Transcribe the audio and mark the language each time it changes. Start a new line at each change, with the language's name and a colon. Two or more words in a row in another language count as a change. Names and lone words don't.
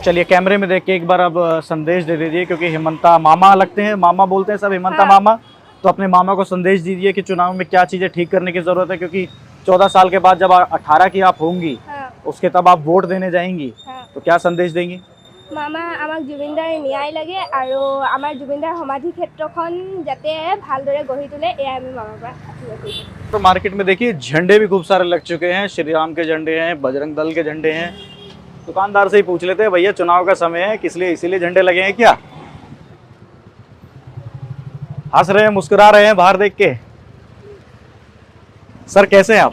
Hindi: चलिए कैमरे में देख के एक बार अब संदेश दे दीजिए, क्योंकि हिमंता मामा लगते हैं, मामा बोलते हैं सब, हिमंता हाँ। मामा। तो अपने मामा को संदेश दीजिए कि चुनाव में क्या चीज़ें ठीक करने की ज़रूरत है, क्योंकि 14 साल के बाद जब 18 की आप होंगी, हाँ, उसके तब आप वोट देने जाएंगी, हाँ। तो क्या संदेश देंगी?
Assamese: मामा আমাক জুবিনদাৰ ন্যায় লাগে আৰু আমাৰ জুবিনদাৰ সমাধি ক্ষেত্ৰখন যাতে ভালদৰে গঢ়ি তোলে, এয়াই আমি মামাৰ পৰা আশীৰ্বাদ কৰিছোঁ।
Hindi: तो मार्केट में देखिए झंडे भी खूब सारे लग चुके हैं, श्री राम के झंडे हैं, बजरंग दल के झंडे हैं। दुकानदार से ही पूछ लेते हैं, भैया चुनाव का समय है, किस लिए, इसीलिए झंडे लगे हैं क्या? हंस रहे हैं, मुस्कुरा रहे हैं बाहर देख के। सर कैसे हैं आप?